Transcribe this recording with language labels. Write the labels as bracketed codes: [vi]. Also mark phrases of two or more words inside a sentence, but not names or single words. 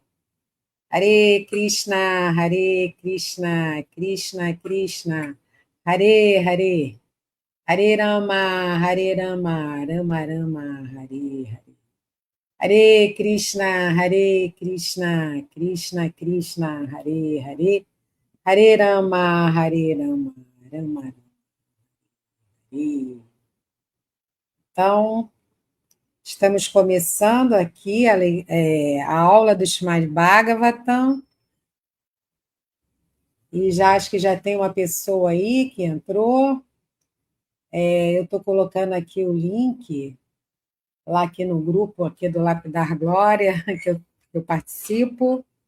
[sa] Hare Krishna, Hare Krishna, Krishna Krishna, Hare Hare, Hare Rama, Hare Rama, Rama Rama, Hare Hare. Hare Krishna, Hare Krishna, Krishna Krishna, Hare Hare, Hare Rama, Hare Rama, Rama Rama, Hare. [pt] Então, estamos começando aqui a aula do Srimad Bhagavatam, e já acho que já tem uma pessoa aí que entrou. Eu estou colocando aqui o link, lá aqui no grupo aqui do Lapidar Glória, que eu participo.